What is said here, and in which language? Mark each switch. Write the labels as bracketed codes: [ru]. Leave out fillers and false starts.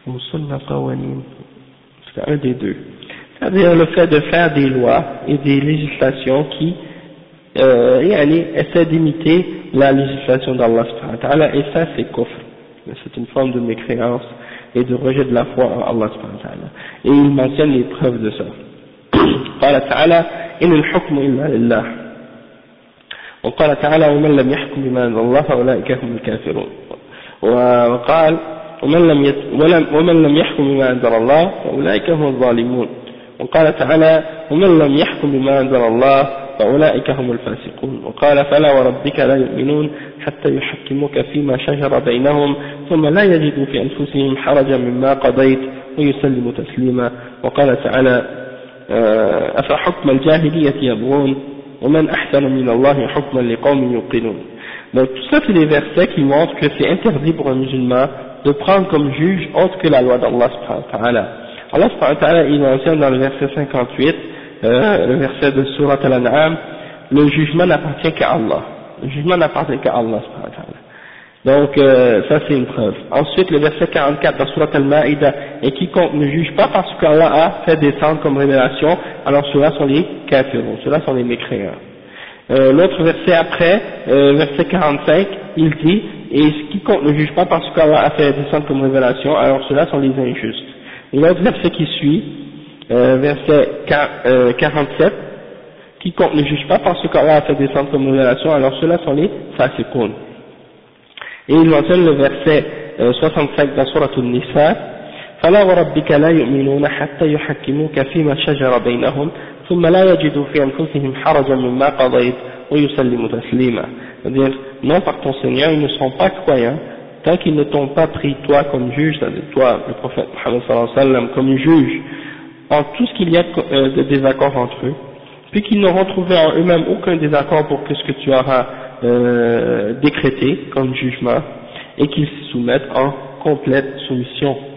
[fr] sunna qawaneen, c'est un des deux. C'est-à-dire le fait de faire des lois et des législations qui essaient d'imiter la législation d'Allah subhanahu wa ta'ala, et ça c'est kufr, c'est une forme de mécréance et de rejet de la foi en Allah subhanahu wa ta'ala, et il mentionne les preuves de ça. [ar] قال تعالى إن الحكم إلا لله وقال تعالى ومن لم يحكم بما أنزل الله فأولئك هم الكافرون وقال ومن لم يحكم بما أنزل الله فأولئك هم الظالمون وقال تعالى ومن لم يحكم بما أنزل الله فأولئك هم الفاسقون وقال فلا وربك لا يؤمنون حتى يحكموك فيما شجر بينهم ثم لا يجدوا في أنفسهم حرجا مما قضيت ويسلموا تسليما وقال تعالى أفحكم الجاهلية يبغون ومن أحسن من الله حكما لقوم يوقنون. [fr] Donc tout ça c'est des versets qui montrent que c'est interdit pour un musulman de prendre comme juge autre que la loi d'Allah subhanahu wa ta'ala. Allah subhanahu wa ta'ala il mentionne dans le verset 58, le verset de sourate Al-An'am, le jugement n'appartient qu'à Allah. Le jugement n'appartient qu'à Allah subhanahu wa ta'ala. Donc ça c'est une preuve. Ensuite le verset 44 dans sourate Al-Ma'ida, et quiconque ne juge pas parce qu'Allah a fait descendre comme révélation, alors ceux-là sont les kafirs, ceux-là sont les mécréants. L'autre verset après, verset 45, il dit, et quiconque ne juge pas parce qu'Allah a fait descendre comme révélation, alors ceux-là sont les injustes. L'autre verset qui suit, verset 47, quiconque ne juge pas parce qu'Allah a fait descendre comme révélation, alors ceux-là sont les fasiqoun. Et il mentionne le verset 65 dans sourate An-Nisa, [ar] فلا وربك لا يؤمنون حتى يحكموك فيما شجر بينهم ثم لا يجدوا في أنفسهم حرجا مما قضيت ويسلموا تسليما. [fr] C'est-à-dire, non par ton Seigneur, ils ne sont pas croyants tant qu'ils ne t'ont pas pris toi comme juge, c'est-à-dire toi, le prophète Muhammad صلى الله عليه وسلم, comme juge, en tout ce qu'il y a de désaccord entre eux, puis qu'ils n'auront trouvé en eux-mêmes aucun désaccord pour que ce que tu auras décrété comme jugement, et qu'ils se soumettent en complète soumission.